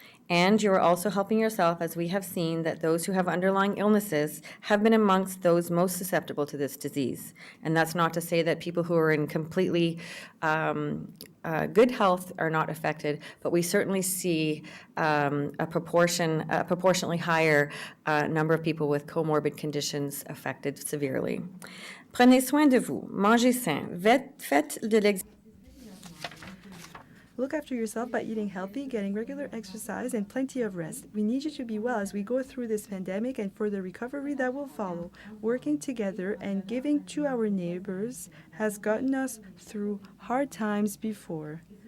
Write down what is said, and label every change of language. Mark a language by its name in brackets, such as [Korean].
[English] And you are also helping yourself, as we have seen that those who have underlying illnesses have been amongst those most susceptible to this disease. And that's not to say that people who are in completely good health are not affected, but we certainly see a proportionately higher number of people with comorbid conditions affected severely. [French] Prenez soin de vous, mangez sain, faites de l'exercice. [English] Look after yourself by eating healthy, getting regular exercise, and plenty of rest. We need you to be well as we go through this pandemic and for the recovery that will follow. Working together and giving to our neighbors has gotten us through hard times before.